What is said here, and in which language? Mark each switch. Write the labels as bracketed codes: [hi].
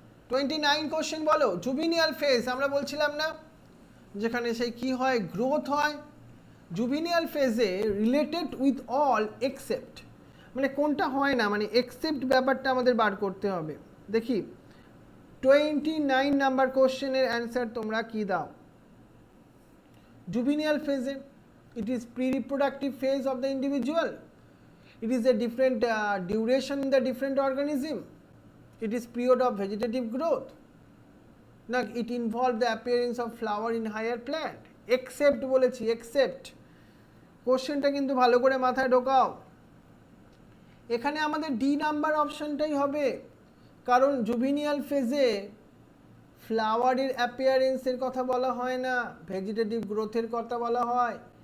[bn] 29 question বলো জুভিনিয়াল phase. আমরা বলছিলাম না যেখানে সেই কি হয়, গ্রোথ হয়। জুভিনিয়াল ফেজে [en] related with all except, [bn] মানে কোনটা হয় না, মানে এক্সেপ্ট ব্যাপারটা আমাদের বার করতে হবে। দেখি 29 নাম্বার কোশ্চেনের অ্যান্সার তোমরা কি দাও? [en] Juvenile ফেজে it is pre-reproductive phase of the individual. It is a different duration in the different organism. It is period of vegetative growth. Now it involves the appearance of flower in higher plant. [bn] Except বলেছি, except কোশ্চেনটা কিন্তু ভালো করে মাথায় ঢোকাও। এখানে আমাদের D number অপশনটাই হবে, কারণ জুভিনিয়াল ফেজে ফ্লাওয়ারের অ্যাপিয়ারেন্সের কথা বলা হয় না, ভেজিটেটিভ গ্রোথের কথা বলা হয়।